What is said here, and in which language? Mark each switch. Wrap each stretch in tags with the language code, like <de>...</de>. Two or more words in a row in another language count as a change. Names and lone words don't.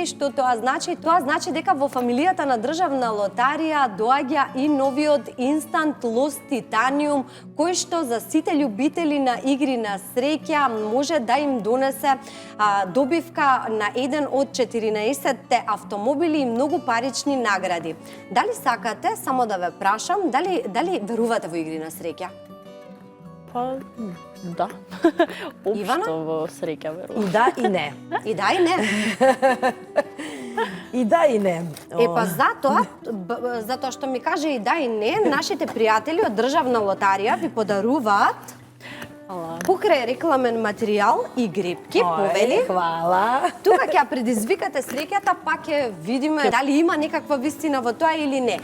<mk>Што тоа значи? Тоа значи дека во фамилијата на Државна лотарија доаѓа и новиот Instant Loss Titanium, кој што за сите љубители на игри на среќа може да им донесе добивка на еден од 14 автомобили и многу парични награди. Дали сакате, само да ве прашам, дали верувате во игри на среќа? Па, да. Ивана? Општо во среќа верувам.</mk> <sr>I da i ne.</sr> <mk>И да и не.</mk> <sr>I da i ne.</sr> <mk>Па затоа што ми каже и да и не, нашите пријатели од Државна лотарија ви подаруваат покрај рекламен материјал и грипки, повели.</mk> <sr>Hvala.</sr> <mk>Тука ќе ја предизвикате среќата, па ќе видиме дали има некаква вистина во тоа или не.</mk>